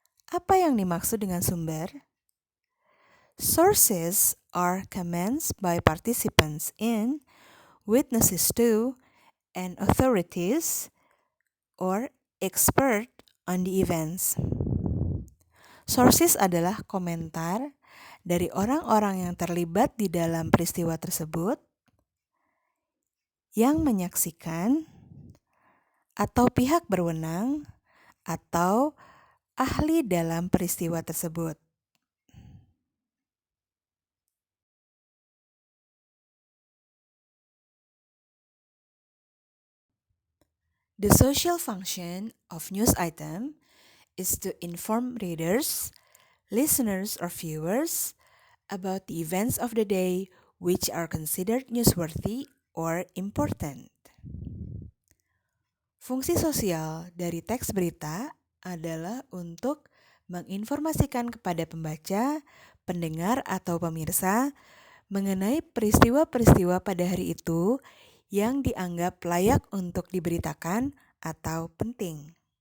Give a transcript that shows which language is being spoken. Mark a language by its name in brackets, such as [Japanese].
[Indonesian] Apa yang dimaksud dengan sumber? [English] Sources are comments by participants in, witnesses to, and authorities or expert on the events. [Indonesian] Sources adalah komentar dari orang-orang yang terlibat di dalam peristiwa tersebut, yang menyaksikan, atau pihak berwenang, atau ahli dalam peristiwa tersebut. [English] The social function of news item is to inform readers, listeners, or viewers about the events of the day which are considered newsworthy or important. [Indonesian] Fungsi sosial dari teks berita adalah untuk menginformasikan kepada pembaca, pendengar, atau pemirsa mengenai peristiwa-peristiwa pada hari itu yang dianggap layak untuk diberitakan atau penting.